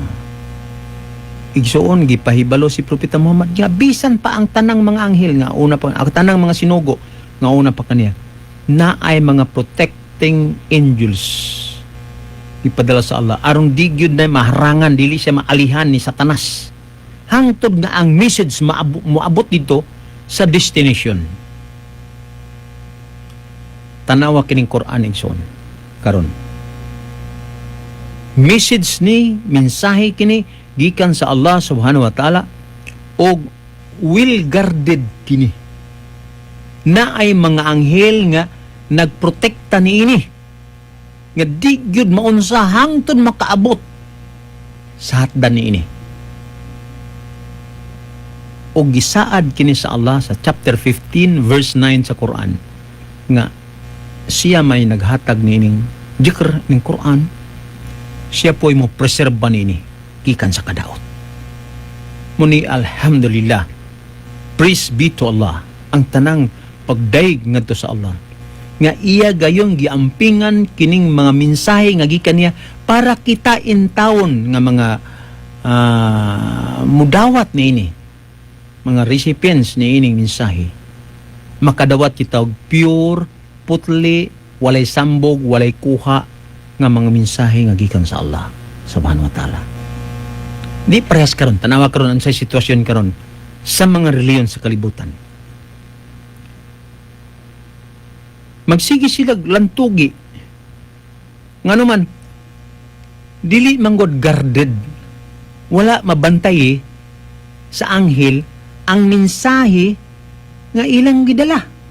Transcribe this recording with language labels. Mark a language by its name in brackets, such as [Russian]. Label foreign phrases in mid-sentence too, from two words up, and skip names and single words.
[Cebuano] Igsoon gipahibalo si propeta Muhammad nga bisan pa ang tanang mga anghel nga una pa, ang tanang mga sinugo nga una pa kaniya na ay mga [English] protecting angels [Cebuano] ipadala sa Allah aron di gyud na maharangan, dili siya maalihan ni Satanas hangtod nga ang message moabot dito sa destination. Tanawa kining Quran igsoon karon. Message ni, mensahe kini gikan sa Allah [Arabic] سبحانه وتعالى [Cebuano] og [English] well guarded [Cebuano] kini. Na ay mga anghel nga nagprotekta niini nga di gyud maunsa hangtod makaabot sa hatdan niini. O gisaad kini sa Allah sa [English] chapter 15 verse 9 [Cebuano] sa Quran nga siya may naghatag niining zikr ning Quran, siya po'y mo preserba niini gikan sa kadaot. [English] Muni alhamdulillah, praise be to Allah, [Cebuano] ang tanang pagdaig ngadto sa Allah nga iya gayong giampingan kining mga mensahe nga gikan niya para kita intawon nga mga mudawat niini, mga recipients ni ining mensahe, makadawat kita og pure, putli, walay sambog, walay kuha nga mga mensahe nga gikan sa Allah [Arabic] سبحانه وتعالى. [Cebuano] Di parehas karon, tanawa karon ang sa sitwasyon karon sa mga reliyon sa kalibutan. Magsigi sila lantugi. Ngano man, dili manggod guarded, wala mabantay sa anghel ang mensahe nga ilang gidala.